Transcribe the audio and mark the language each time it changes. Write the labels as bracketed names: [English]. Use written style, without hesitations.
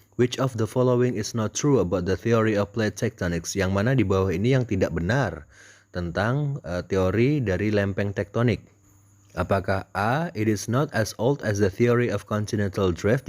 [English] Which of the following is not true about the theory of plate tectonics? [Indonesian] Yang mana di bawah ini yang tidak benar tentang teori dari lempeng tektonik? Apakah A, [English] it is not as old as the theory of continental drift?